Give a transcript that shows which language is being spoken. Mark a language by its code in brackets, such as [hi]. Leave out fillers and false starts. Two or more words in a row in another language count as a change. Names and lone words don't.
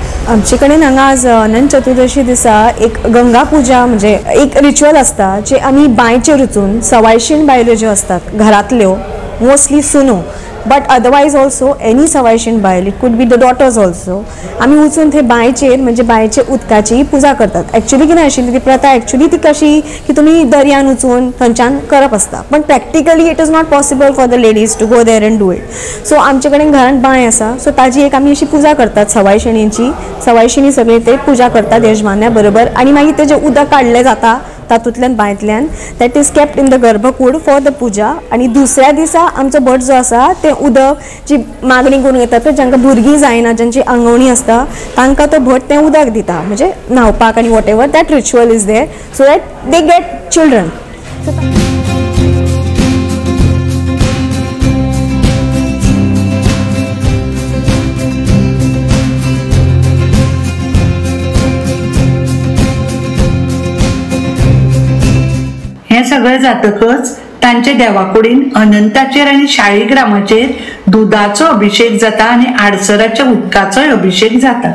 [kok] आमचे कडेन हांगा आज अनंत चतुर्दशी दिसा एक गंगा पूजा म्हणजे एक रिच्युअल असता जे आमी बांयचेर वचून सवायशीण बायलो ज्यो असतात घरांतल्यो, मोस्टली सुनो, [en] but otherwise also any [kok] सवायशीण बायल, [en] it could be the daughters also, [kok] आमी वचून थंय बांयचेर म्हणजे बांयचे उदकाची पुजा करतात. एक्चुअली कितें आशिल्ली ती प्रथा एक्चुअली ती कशी की तुमी दर्यान वचून थंयच्यान करप आसता, पण [en] practically it is not possible for the ladies to go there and do it. [kok] सो आमचे कडेन घरांत बांय आसा, सो ताजी एक आमी अशी पुजा करतात सवायशिणीची. सवायशिणी सगळे ते पुजा करतात यजमान्या बरोबर आनी मागीर तेजें उदक काडलें जाता तातूंतल्यान बांयतल्यान, [en] that is kept in the गर्भकूड for the पुजा. [kok] आनी दुसऱ्या दिसा आमचो भट जो आसा ते उदक जी मागणी करून येता पळय जांकां भुरगीं जायना, जांची आंगवणी आसता तांकां तो भट तें उदक दिता म्हणजे न्हावपाक आनी [en] whatever that ritual is there so that they get children. [kok] हे सगळें जातकच तांचे देवाकुडीन अनंताचेर आनी शाळीग्रामाचेर दुधाचो अभिषेक जाता आनी आडसराच्या उदकाचोय अभिषेक जाता.